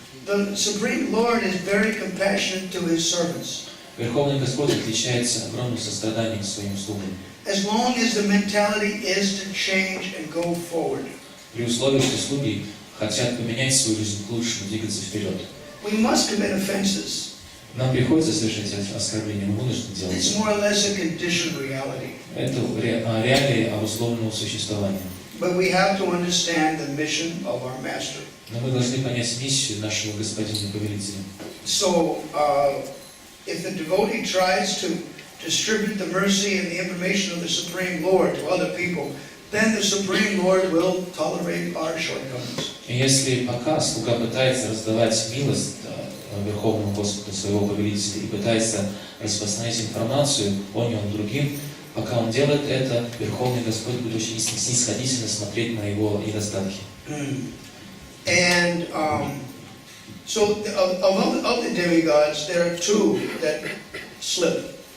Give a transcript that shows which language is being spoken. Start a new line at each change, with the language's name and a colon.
English: The Supreme Lord is very compassionate to His servants.
Russian: Верховный Господь отличается огромным состраданием к своим слугам.
English: As long as the mentality is to change and go forward.
Russian: При условии, что слуги хотят поменять свою жизнь к лучшему, двигаться вперед.
English: We must commit offenses.
Russian: Нам приходится совершать эти оскорбления, мы вынуждены делать.
English: It's more or less a conditioned reality.
Russian: Это реалии обусловленного существования.
English: But we have to understand the mission of our Master.
Russian: Но мы должны понять миссию нашего Господина и Повелителя.
English: So, if the devotee tries to distribute the mercy and the information of the Supreme Lord to other people, then the Supreme Lord will tolerate our shortcomings.
Russian: И если пока слуга пытается раздавать милость Верховному Господу своего повелителя и пытается распространять информацию о нем другим, пока он делает это, Верховный Господь будет очень снисходительно смотреть на его недостатки.
English: And so of the demigods, there are two that slipped.